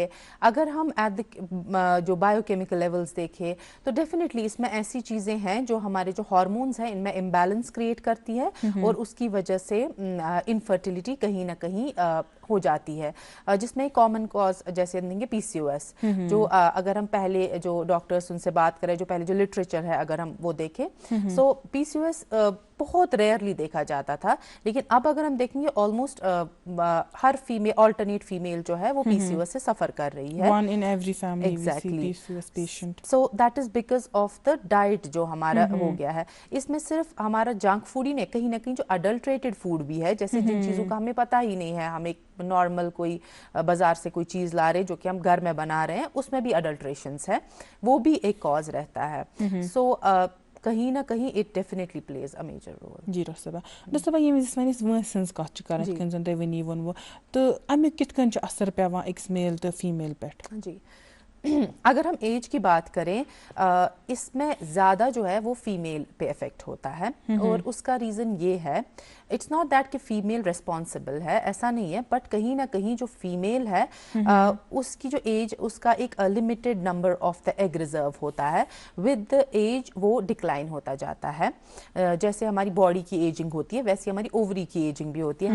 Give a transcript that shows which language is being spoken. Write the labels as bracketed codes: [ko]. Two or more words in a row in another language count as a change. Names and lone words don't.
[ur] اگر ہم ایٹ جو [en] biochemical levels [ur] دیکھیں تو ڈیفینیٹلی اس میں ایسی چیزیں ہیں جو ہمارے جو ہارمونز ہیں ان میں امبیلنس کریٹ کرتی ہے اور اس کی وجہ سے انفرٹیلیٹی کہیں نہ کہیں ہو جاتی ہے, جس میں [en] common cause [ur] جیسے دیں گے پی سی او ایس. جو اگر ہم پہلے جو ڈاکٹرس ان سے بات کریں جو پہلے جو لٹریچر ہے اگر ہم وہ دیکھیں, سو پی سی او ایس بہت ریئرلی دیکھا جاتا تھا. لیکن اب اگر ہم دیکھیں گے آلموسٹ ہر فیمیل [en] alternate female [ur] جو ہے وہ پی سی او ایس سے سفر کر رہی ہے. [en] One in every family we see Exactly. PCOS patient. So that is because of the diet [ur] جو ہمارا ہو گیا ہے. اس میں صرف ہمارا [en] junk food [ur] ہی نہیں, کہیں نہ کہیں جو [en] adulterated food [ur] بھی ہے, جیسے جن چیزوں کا ہمیں پتہ ہی نہیں ہے, ہم ایک نارمل کوئی بازار سے کوئی چیز لا رہے جو کہ ہم گھر میں بنا رہے ہیں, اس میں بھی اڈلٹریشنس ہیں, وہ بھی ایک کاز رہتا ہے. [en] سو [ur] کہیں نہ کہیں [en] it definitely plays a major role. [ks] جی ڈاکٹر صٲبہ, ڈاکٹر صٲبہ ییٚمہِ وِزِ أسۍ وٲنٛسہِ ہٕنٛز کَتھ چھِ کَران یِتھ کٔنۍ زَن تۄہہِ وٕنی ووٚنوٕ, تہٕ اَمیُک کِتھ کٔنۍ چھُ اَثر پیٚوان أکِس میل تہٕ فیٖمیل پٮ۪ٹھ؟ [ur] جی اگر ہم ایج کی بات کریں, اس میں زیادہ جو ہے وہ فیمیل پہ افیکٹ ہوتا ہے, اور اس کا ریزن یہ ہے, [en] it's not that [ur] کہ فیمیل ریسپانسبل ہے, ایسا نہیں ہے, بٹ کہیں نہ کہیں جو فیمیل ہے اس کی جو ایج, اس کا ایک [en] limited number of the egg reserve [ur] ہوتا ہے, [en] with the age [ur] وہ ڈکلائن ہوتا جاتا ہے. جیسے ہماری باڈی کی ایجنگ ہوتی ہے ویسے ہماری اووری کی ایجنگ بھی ہوتی ہے.